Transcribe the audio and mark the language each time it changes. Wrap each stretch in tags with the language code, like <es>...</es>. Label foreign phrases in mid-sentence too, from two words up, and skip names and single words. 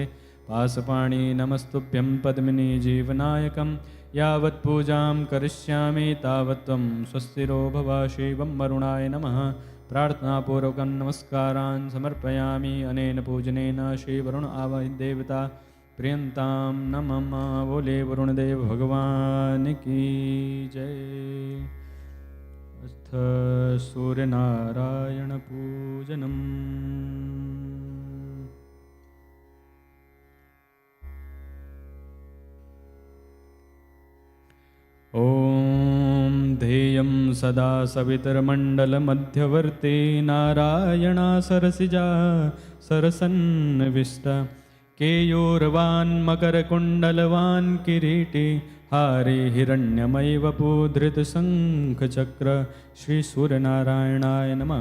<sa>पासपाणि नमस्तुभ्यं पद्मिनी जीवनायकं यावत् पूजां करिष्यामि तावत् त्वं स्वस्तिरो भव। शिवं वरुणाय नमः। प्रार्थनापूर्वकं नमस्कारान् समर्पयामि। अनेन पूजनेन श्रीवरुण आवदेवता प्रियन्तां नमः।</sa> <hi>बोले वरुणदेव भगवान की जय।</hi> <sa>अथ सूर्यनारायण पूजनम्। ॐ ध्येयं सदा सवितरमण्डलमध्यवर्ती नारायणा सरसिजा सरसन्निविष्ट केयूरवान् मकरकुण्डलवान् किरीटी हारे हिरण्यमयवपूधृतशङ्खचक्र श्रीसूर्यनारायणाय नमः।</sa>